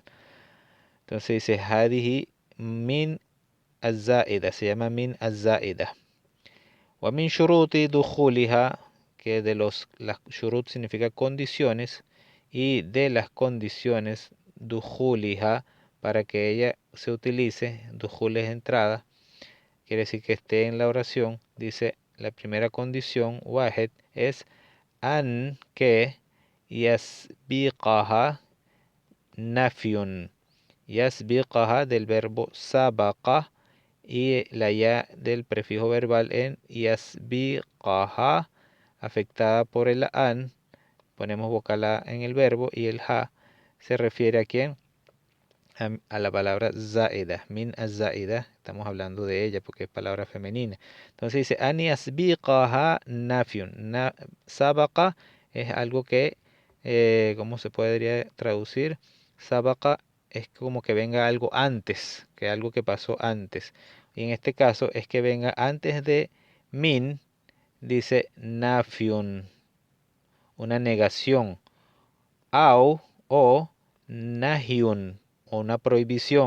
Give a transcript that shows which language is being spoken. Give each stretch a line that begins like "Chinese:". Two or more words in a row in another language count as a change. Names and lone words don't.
Spanish: Entonces dice
Arabic: هذه من الزائدة,
Spanish: se llama
Arabic: من الزائدة. ومن شروط دخولها,
Spanish: que las shurut significa condiciones, y de las condiciones dukhuliha, para que ella se utilice, dukhul es entrada, quiere decir que esté en la oración. Dice la primera condición, wahed, es an que
Arabic: يسبقها نفي.
Spanish: Yasbiqaha del verbo sabaqa y la ya del prefijo verbal en yasbiqaha afectada por el an. Ponemos vocal a en el verbo y el ha se refiere a quién, a la palabra zaida,
Arabic: من الزائدة,
Spanish: estamos hablando de ella porque es palabra femenina. Entonces dice,
Arabic: أن يسبقها نفي.
Spanish: Sabaqa es algo que, ¿cómo se podría traducir? Sabaqa es como que venga algo antes, que algo que pasó antes. Y en este caso es que venga antes de min, dice nafyun, una negación, au o nahyun, o una prohibición.